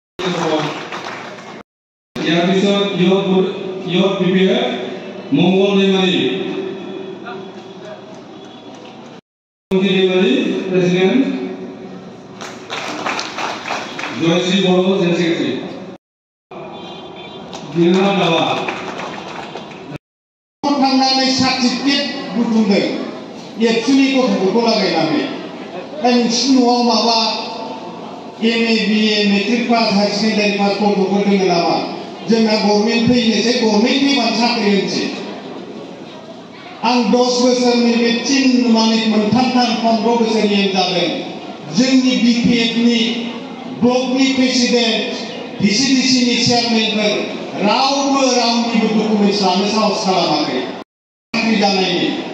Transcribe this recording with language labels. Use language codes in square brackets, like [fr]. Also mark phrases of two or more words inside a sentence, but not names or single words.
[as] ইয়াৰ পিছত ইয়ত বিপিএ মংগল দৈমাৰী প্ৰেচিডেণ্ট জয়শ্ৰী বড়ো [en] general secretary [as] দিনা দাৱা [brx] थांनानै सार्टिफिकेट बुथुमदों एक्सुलि गथ'फोरखौ लागायनानै नोंसिनि न'आव माबा [en] MA BA matric pass higher secondary pass [brx] गथ'फोर दङ नामा जोंना गभर्नमेन्ट फैनोसै गभर्नमेन्ट फैबानो साख्रि होनोसै आं 10 बोसोरनि बे चिन माने मोनथाम 15 बोसोरनि जादों जोंनि [en] BPF block president VCDC chairman [brx] रावबो रावनिबो डकुमेन्ट्स लानो साहस खालामाखै साख्रि जानायनि